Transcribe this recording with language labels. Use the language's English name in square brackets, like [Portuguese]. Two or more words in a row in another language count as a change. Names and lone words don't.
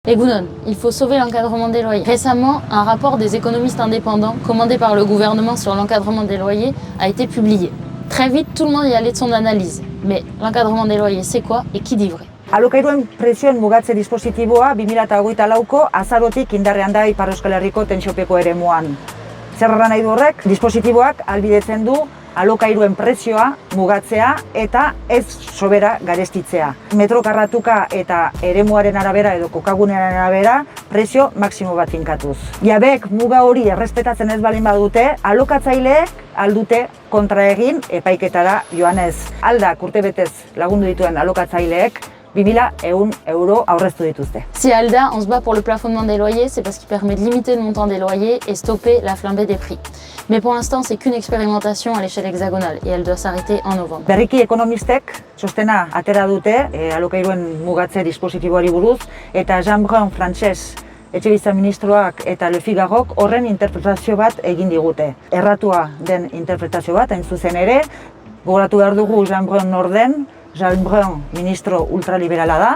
[Basque] Egunon, [French] il faut sauver l'encadrement des loyers. Récemment, un rapport des économistes indépendants, commandé par le gouvernement sur l'encadrement des loyers, a été publié. Très vite, tout le monde y allait de son analyse. Mais l'encadrement des loyers, c'est quoi et qui dit vrai? [Basque] Alokairuen prezioen mugatze dispositiboa 2024ko azarotik indarrean da Ipar Euskal Herriko tentsiopeko eremuan. Zer nahi du horrek? Dispositiboak ahalbidetzen du alokairuen prezioa mugatzea eta ez sobera garestitzea. Metro karratuka eta eremuaren arabera edo kokagunearen arabera prezio maksimo bat finkatuz. Jabeek muga hori errespetatzen ez baldin badute, alokatzaileek aldute kontra egin epaiketara joanez. Aldak urtebetez lagundu dituen alokatzaileek 2.100 € aurreztu dituzte. [French] Si ALDA, on se bat pour le plafonnement des loyers, c'est parce qu'il permet de limiter le montant des loyers et stopper la flambée des prix. Mais pour l'instant, c'est qu'une expérimentation à l'échelle hexagonale et elle doit s'arrêter en novembre. [Basque] Berriki ekonomistek txostena atera dute alokairuen mugatze dispositiboari buruz eta Jean Brun frantses etxebizitza ministroak eta Le Figarok horren interpretazio bat egin digute. Erratua den interpretazio bat, hain zuzen ere, gogoratu behar dugu Jean Brun norden, Jean Brun ministro ultraliberala da.